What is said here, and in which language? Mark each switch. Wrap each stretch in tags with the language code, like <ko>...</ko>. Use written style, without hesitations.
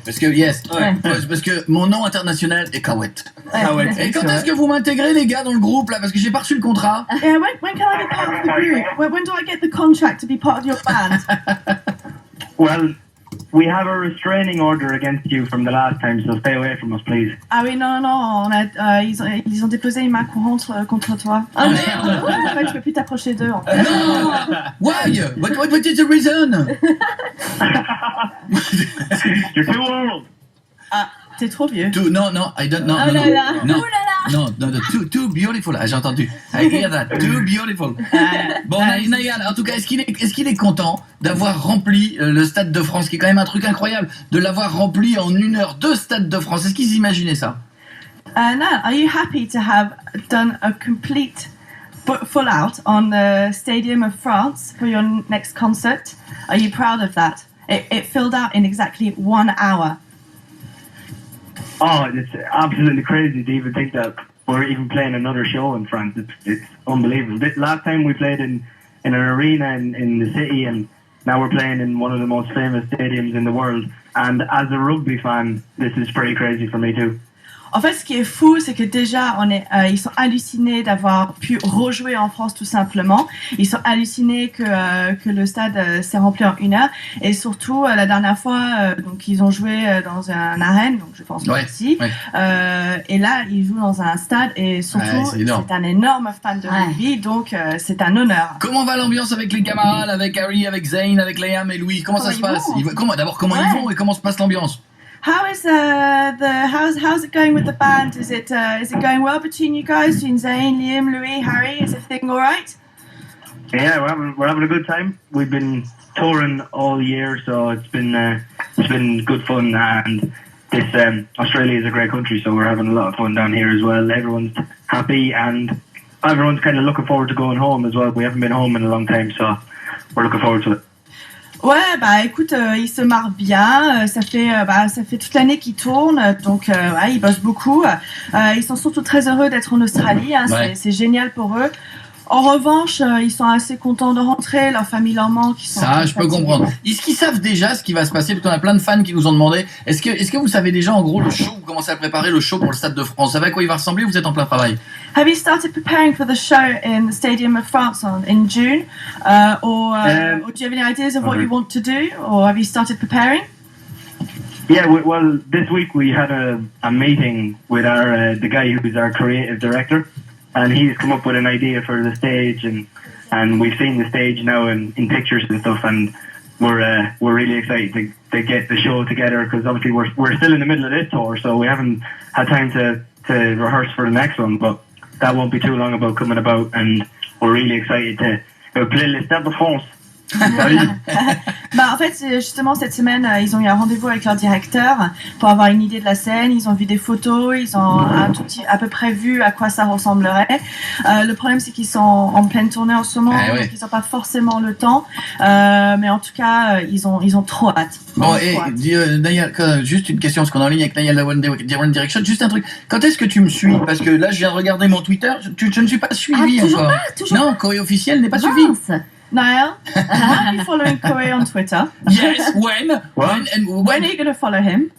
<fr>Parce que, parce que mon nom international est Kawet. Et quand est-ce que vous m'intégrez, les gars, dans le groupe, là? Parce que j'ai pas reçu le contrat.</fr> <en>Yeah, when can I be part of the group? When do I get the contract to be part of your band? Well, we have a restraining order against you from the last time, so stay away from us, please.</en> <fr>Ah oui, non, ils ont déposé une main courante contre toi. Ah merde. En fait, je peux plus t'approcher d'eux. En fait.</fr> <en>Non. Why? What is the reason? You're too old.</en> <fr>Ah, t'es trop vieux.</fr> <en>No, I don't know.</en> <fr>Oh là là.</fr> <en>No.</en> <fr>Oh là là.</fr> <en>No, too beautiful.</en> <fr>Ah, j'ai entendu.</fr> <en>I hear that. Too beautiful.</en> <fr>Bon, Niall, en tout cas, est-ce qu'il est content d'avoir rempli le Stade de France, qui est quand même un truc incroyable, de l'avoir rempli en 1 heure, 2 Stades de France? Est-ce qu'ils imaginaient ça?</fr> <en>Niall, are you happy to have done a complete full out on the Stadium of France for your next concert? Are you proud of that? It filled out in exactly 1 hour. Oh, it's absolutely crazy to even think that we're even playing another show in France. It's unbelievable. Last time we played in an arena in the city, and now we're playing in one of the most famous stadiums in the world. And as a rugby fan, this is pretty crazy for me too.</en> <fr>En fait, ce qui est fou, c'est que déjà, ils sont hallucinés d'avoir pu rejouer en France, tout simplement. Ils sont hallucinés que le stade s'est rempli en 1 heure. Et surtout, la dernière fois, donc ils ont joué dans un arène, donc je pense ici. Ouais. Et là, ils jouent dans un stade, et surtout, c'est un énorme fan de rugby, donc c'est un honneur. Comment va l'ambiance avec les camarades, avec Harry, avec Zayn, avec Liam et Louis? Comment ça se passe? D'abord, comment ils vont et comment se passe l'ambiance?</fr> <en>How's it going with the band? Is it going well between you guys, between Zayn, Liam, Louis, Harry? Is everything all right? Yeah, we're having a good time. We've been touring all year, so it's been good fun. And this Australia is a great country, so we're having a lot of fun down here as well. Everyone's happy, and everyone's kind of looking forward to going home as well. We haven't been home in a long time, so we're looking forward to it.</en> <fr>Ouais, bah écoute, ils se marrent bien, ça fait toute l'année qu'ils tournent, donc ils bossent beaucoup. Ils sont surtout très heureux d'être en Australie, hein, c'est génial pour eux. En revanche, ils sont assez contents de rentrer, leur famille leur manque. Ça, je peux comprendre. Est-ce qu'ils savent déjà ce qui va se passer? Parce qu'on a plein de fans qui nous ont demandé. Est-ce que vous savez déjà, en gros, le show, vous commencez à préparer le show pour le Stade de France? Vous savez à quoi il va ressembler ou vous êtes en plein travail?</fr> <en>Have you started preparing for the show in the Stadium of France in June? Or do you have any ideas of what you want to do? Or have you started preparing? Yeah, well, this week we had a meeting with the guy who's our creative director. And he's come up with an idea for the stage, and we've seen the stage now in pictures and stuff, and we're really excited to get the show together, because obviously we're still in the middle of this tour, so we haven't had time to rehearse for the next one, but that won't be too long coming about, and we're really excited to play le Stade de France.</en> <fr>En fait, justement, cette semaine, ils ont eu un rendez-vous avec leur directeur pour avoir une idée de la scène. Ils ont vu des photos, ils ont à peu près vu à quoi ça ressemblerait. Le problème, c'est qu'ils sont en pleine tournée en ce moment, donc ils n'ont pas forcément le temps. Mais en tout cas, ils ont trop hâte. Bon, et Niall, juste une question, parce qu'on est en ligne avec Niall de One Direction. Juste un truc, quand est-ce que tu me suis? Parce que là, je viens de regarder mon Twitter, je ne suis pas suivi encore. Non, Corée officielle n'est pas suivi.</fr> <en>Niall, are you following Corey on Twitter? Yes, when are you going to follow him?</en>